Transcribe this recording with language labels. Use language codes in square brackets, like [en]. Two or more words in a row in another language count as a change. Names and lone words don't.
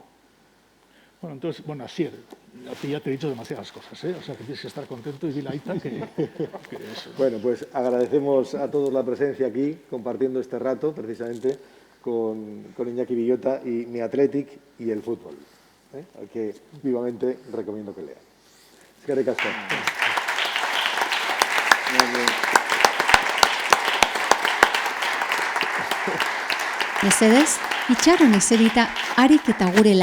[es] Bueno, entonces, bueno, Asier, a ti ya te he dicho demasiadas cosas, ¿eh? O sea, que tienes que estar contento y dile a Aita que eso. Bueno, pues agradecemos a todos la presencia aquí, compartiendo este rato, precisamente, con Iñaki Villota y mi Athletic y el fútbol, al que vivamente recomiendo que lean. [eu] Eskerrik asko. Mesedez, itxaron eserita harik eta gure